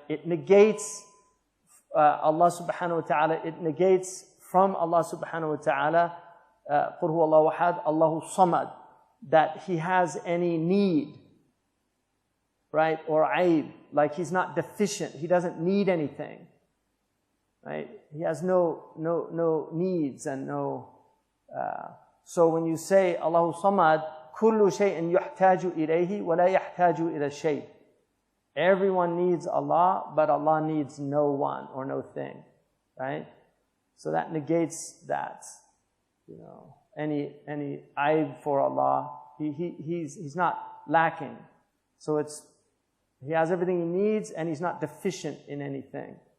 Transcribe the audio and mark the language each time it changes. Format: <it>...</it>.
<en>It negates Allah subhanahu wa ta'ala, it negates from Allah subhanahu wa ta'ala,</en> <ar>قُلْ هُوَ اللَّهُ أَحَدٌ Allahu Samad,</ar> <en>that He has any need, right? Or aib, like He's not deficient, He doesn't need anything, right? He has no needs and no... So when you say</en> <ar>Allahu Samad, كُلُّ شَيْءٍ يُحْتَاجُ إِلَيْهِ وَلَا يَحْتَاجُ إِلَى شَيْءٍ.</ar> <en>Everyone needs Allah, but Allah needs no one or no thing, right? So that negates that, you know, any aib for Allah. He's not lacking. So He has everything He needs, and He's not deficient in anything.</en>